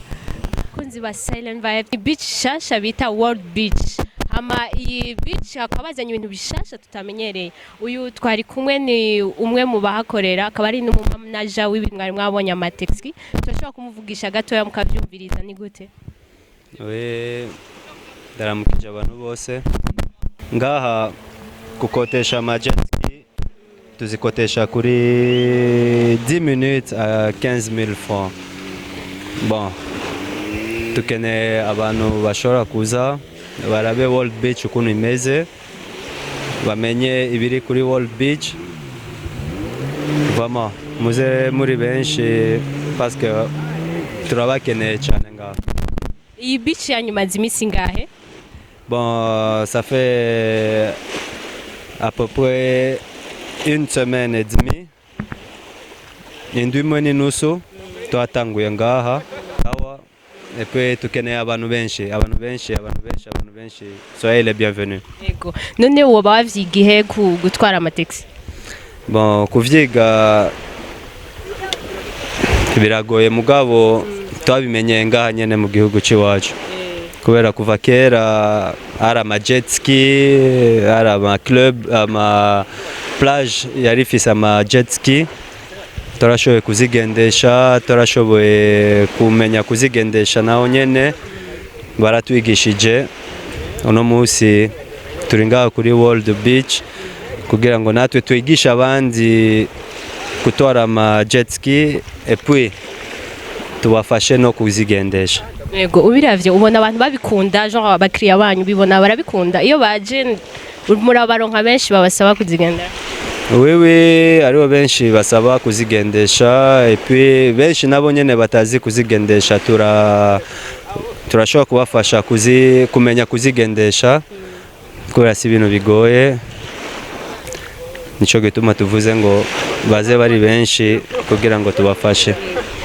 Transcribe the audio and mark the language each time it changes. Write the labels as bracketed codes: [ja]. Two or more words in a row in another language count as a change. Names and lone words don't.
[rn] kunzi ba Silent Vibe beach shasha bita World Beach ama iyi beach akabazanye ibintu bishasha tutamenyereye uyu twari kumwe ni umwe mu bahakorera akaba ari n'umumanaja w'ibimwari mwabonye amateksi turashobora kumuvugisha gatoya mukavyumviriza ni gute ndaramukije abantu bose ngaha gukotesha amajetski tuzikotesha kuri [fr] 10 minutes à 15,000 francs [rn] bon tukeneye abantu bashobora kuza barabe World Beach ukuntu imeze bamenye ibiri kuri World Beach vraiment muze muri benshi [fr] parce que [rn] turabakeneye cyane ngaha. Iyi beach yanyumaze imisi ngahe? [fr] Bon, ça fait à peu près une semaine et demie. [rn] Indwi mois n'inusu twatanguye ngaha awa [fr] et puis [rn] tukeneye abantu benshi [fr] soyez les bienvenus. [rn] Yego none woba wavyigihe ku gutwara amateksi? Bon, kuvyiga biragoye mugabo twabimenye ngaha nyene mu gihugu ciwacu kubera kuva kera ari amajetski ari amaclub ama plage yari ifise amajetski turashoboye kuzigendesha turashoboye kumenya kuzigendesha naho nyene baratwigishije uno musi turi ngaha kuri World Beach kugira ngo natwe twigisha abandi gutwara amajetski [fr] et puis [rn] tubafashe no kuzigendesha. Yego ubiravye ubona abantu babikunda genre abakiriya banyu bibona barabikunda iyo baje murabaronka benshi babasaba kuzigendera? Wewe aribo benshi basaba kuzigendesha [fr] et puis [rn] benshi nabo nyene batazi kuzigendesha turashobora kubafasha kumenya kuzigendesha kubera si ibintu bigoye nico gituma tuvuze ngo baze bari benshi kugira ngo tubafashe.